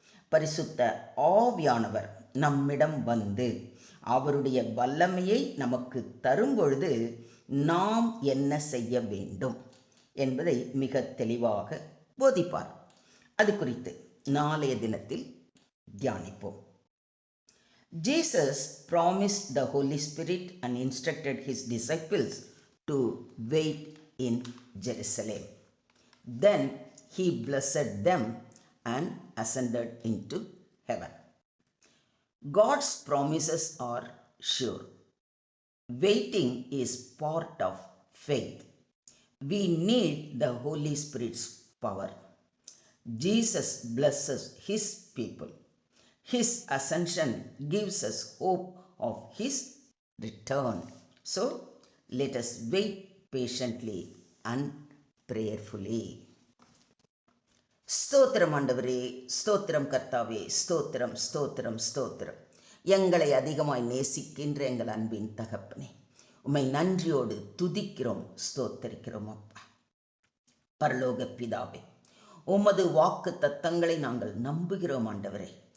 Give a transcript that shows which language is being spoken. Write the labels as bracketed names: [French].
[Tamil] பரிசுத்த ஆவியானவர் நம்மிடம் வந்து அவருடைய வல்லமையை நமக்கு தரும்பொழுது நாம் என்ன செய்ய வேண்டும் என்பதை மிக தெளிவாக போதிப்பார். அது குறித்து நாளைய தினத்தில் தியானிப்போம். [English] Jesus promised the Holy Spirit and instructed his disciples to wait in Jerusalem. Then he blessed them and ascended into heaven. God's promises are sure. Waiting is part of faith. We need the Holy Spirit's power. Jesus blesses his people. His ascension gives us hope of his return. So let us wait patiently and prayerfully. [Tamil] ஸ்தோத்திரம் ஆண்டவரே, ஸ்தோத்திரம் கர்த்தாவே, ஸ்தோத்திரம் ஸ்தோத்திரம் ஸ்தோத்திரம். எங்களை அதிகமாய் நேசிக்கின்ற எங்கள் அன்பின் தகப்பனே, உம்மை நன்றியோடு துதிக்கிறோம், ஸ்தோத்தரிக்கிறோம் அப்பா. பரலோக பிதாவே, உமது வாக்கு தத்தங்களை நாங்கள் நம்புகிறோம் ஆண்டவரே.